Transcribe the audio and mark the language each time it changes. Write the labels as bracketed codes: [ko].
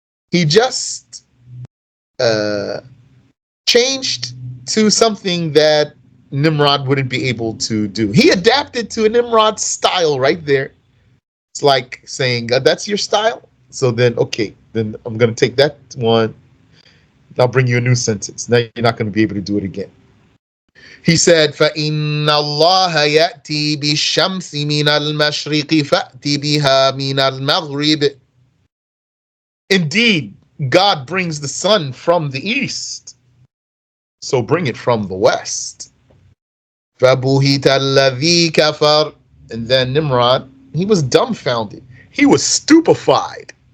[en] He just changed to something that Nimrod wouldn't be able to do. He adapted to a Nimrod style right there. It's like saying, that's your style? So then, okay, then I'm going to take that one. I'll bring you a new sentence. Now you're not going to be able to do it again. He said, [ar] فَإِنَّ اللَّهَ يَأْتِي بِالشَّمْسِ مِنَ الْمَشْرِقِ فَأْتِ بِهَا مِنَ الْمَغْرِبِ. [en] Indeed, God brings the sun from the east, so bring it from the west. [ar] فَبُهِتَ الَّذِي كَفَرَ. [en] And then Nimrod, he was dumbfounded. He was stupefied.